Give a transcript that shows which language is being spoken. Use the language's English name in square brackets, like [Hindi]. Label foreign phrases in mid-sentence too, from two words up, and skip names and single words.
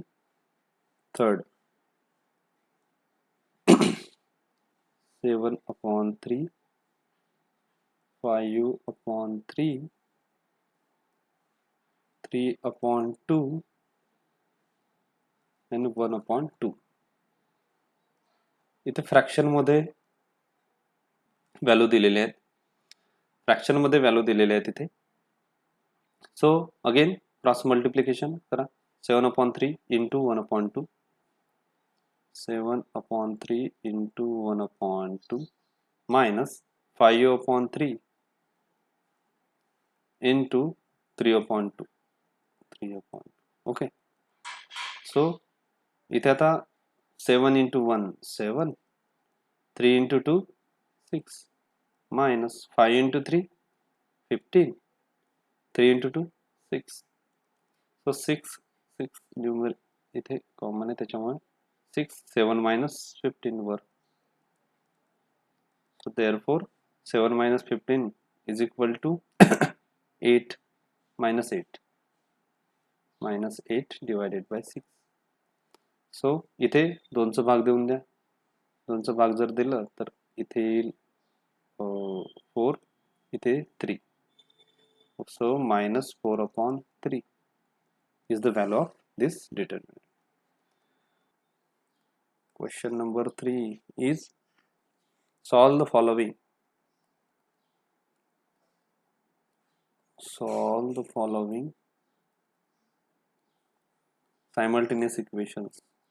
[English] Third 7/3, 5u/3, 3/2 and 1/2. [Marathi] इथे फ्रॅक्शन मध्ये व्हॅल्यू दिलेले आहेत. फ्रॅक्शन मध्ये व्हॅल्यू दिलेले आहेत इथे. [English] so again cross multiplication [Marathi] करा. [English] 7/3 into 1/2. 7/3 into 1/2 minus 5u/3 into 3/2. 3/2. Okay. So [Marathi] इथे आता [English] 7 into 1 7, 3 into 2 6, minus 5 into 3 15, 3 into 2 6. [Marathi] So 6 न्यूमर इथे कॉमन आहे त्याच्यामुळे 6 7 minus 15 वर. [English] So therefore 7 minus 15 is equal to 8 minus 8 divided by 6. [Marathi] सो इथे 2चा भाग देऊन द्या. 2चा भाग जर दिलं तर इथे येईल 4, इथे 3. [English] So -4/3 is the value of this determinant. Question number 3 is solve the following. Solve the following simultaneous equations.